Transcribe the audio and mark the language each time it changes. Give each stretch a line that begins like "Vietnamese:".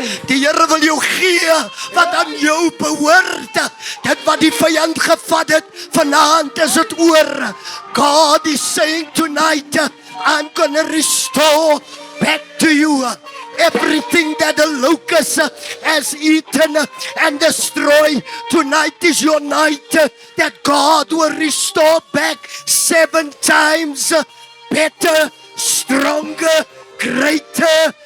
Afrikaans: Die Here wil jou gee wat aan jou behoort. Dit wat die vyand gevat het, vanaand is dit oor.
English: God is saying tonight, I'm gonna restore back to you everything that the locust has eaten and destroyed. Tonight is your night that God will restore back 7 times better, stronger, greater.